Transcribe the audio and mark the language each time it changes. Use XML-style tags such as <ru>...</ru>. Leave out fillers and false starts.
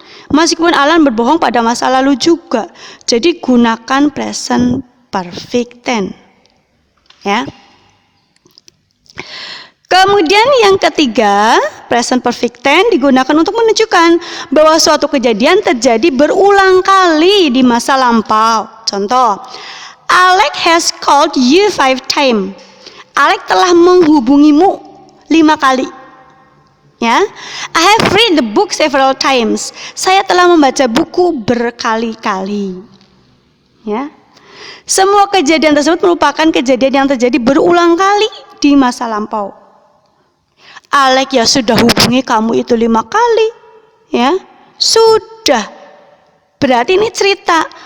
<id>Meskipun Alan berbohong pada masa lalu juga. Jadi gunakan present perfect tense. Ya. Kemudian yang ketiga, present perfect tense digunakan untuk menunjukkan bahwa suatu kejadian terjadi berulang kali di masa lampau. Contoh,</id> <en>Alex has called you 5 times.</en> <id>Alex telah menghubungimu 5 kali. Ya,</id> <en>I have read the book several times.</en> <id>Saya telah membaca buku berkali-kali. Ya, semua kejadian tersebut merupakan kejadian yang terjadi berulang kali di masa lampau. Alex ya sudah hubungi kamu itu 5 kali. Ya, sudah. Berarti ini cerita.</id>